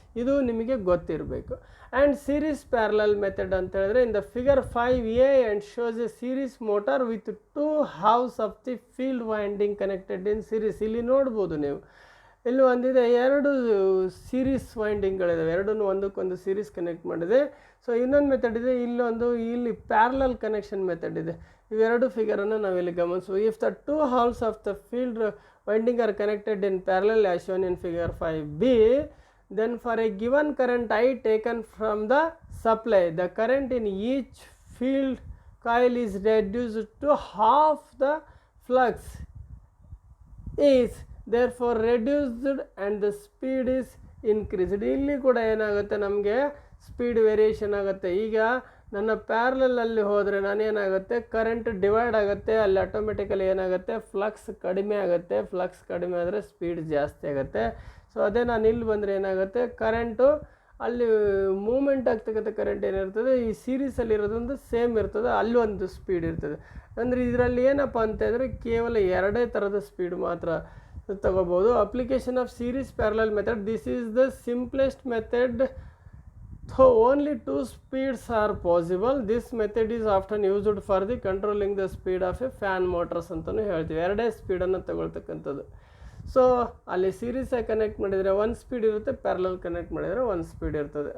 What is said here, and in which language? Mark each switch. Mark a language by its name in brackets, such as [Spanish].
[Kannada] ಇದು ನಿಮಗೆ ಗೊತ್ತಿರಬೇಕು. [English] And series parallel method ಅಂತ ಹೇಳಿದ್ರೆ in the figure 5a and shows a series motor with 2 halves of the field winding connected in series. [Kannada] ಇಲ್ಲಿ ನೋಡ್ಬೋದು ನೀವು, ಇಲ್ಲಿ ಒಂದಿದೆ 2 ಸೀರೀಸ್ ವೈಂಡಿಂಗ್ಗಳಿದಾವೆ, ಎರಡನ್ನೂ ಒಂದಕ್ಕೊಂದು ಸೀರೀಸ್ ಕನೆಕ್ಟ್ ಮಾಡಿದೆ. ಸೊ ಇನ್ನೊಂದು ಮೆಥಡ್ ಇದೆ, ಇಲ್ಲಿ ಪ್ಯಾರಲಲ್ ಕನೆಕ್ಷನ್ ಮೆಥಡ್ ಇದೆ. ಇವೆರಡು ಫಿಗರನ್ನು ನಾವಿಲ್ಲಿ ಗಮನಿಸುವ. [English] If the 2 halves of the field winding are connected in parallel as shown in figure 5b, then for a given current I taken from the supply, the current in each field coil is reduced to half the flux is therefore reduced and the speed is increased. [Kannada] ಇಲ್ಲಿ ಕೂಡ ಏನಾಗುತ್ತೆ, ನಮಗೆ speed variation ಆಗುತ್ತೆ. ಈಗ ನನ್ನ ಪ್ಯಾರಲಲ್ಲಿ ಹೋದರೆ ನಾನೇನಾಗುತ್ತೆ, current divide ಆಗುತ್ತೆ, ಅಲ್ಲಿ ಆಟೋಮೆಟಿಕಲಿ ಏನಾಗುತ್ತೆ, ಫ್ಲಕ್ಸ್ ಕಡಿಮೆ ಆಗುತ್ತೆ. ಫ್ಲಕ್ಸ್ ಕಡಿಮೆ ಆದರೆ ಸ್ಪೀಡ್ ಜಾಸ್ತಿ ಆಗುತ್ತೆ. ಸೊ ಅದೇ ನಾನು ಇಲ್ಲಿ ಬಂದರೆ ಏನಾಗುತ್ತೆ, ಕರೆಂಟು ಅಲ್ಲಿ ಮೂಮೆಂಟ್ ಆಗ್ತಕ್ಕಂಥ ಕರೆಂಟ್ ಏನಿರ್ತದೆ ಈ ಸೀರೀಸಲ್ಲಿ ಇರೋದೊಂದು ಸೇಮ್ ಇರ್ತದೆ, ಅಲ್ಲಿ ಒಂದು ಸ್ಪೀಡ್ ಇರ್ತದೆ. ಅಂದರೆ ಇದರಲ್ಲಿ ಏನಪ್ಪ ಅಂತಂದರೆ ಕೇವಲ 2 ಥರದ ಸ್ಪೀಡ್ ಮಾತ್ರ ತಗೋಬೋದು. [English] Application of series parallel method, this is the simplest method. So only 2 speeds are possible. This method is often used for the controlling the speed of a fan motors [Kannada] ಅಂತಲೂ ಹೇಳ್ತೀವಿ. 2 ಸ್ಪೀಡನ್ನು ತಗೊಳ್ತಕ್ಕಂಥದ್ದು. ಸೊ ಅಲ್ಲಿ ಸೀರೀಸಾಗಿ connect ಮಾಡಿದರೆ 1 speed ಇರುತ್ತೆ, parallel connect ಮಾಡಿದರೆ 1 speed ಇರ್ತದೆ.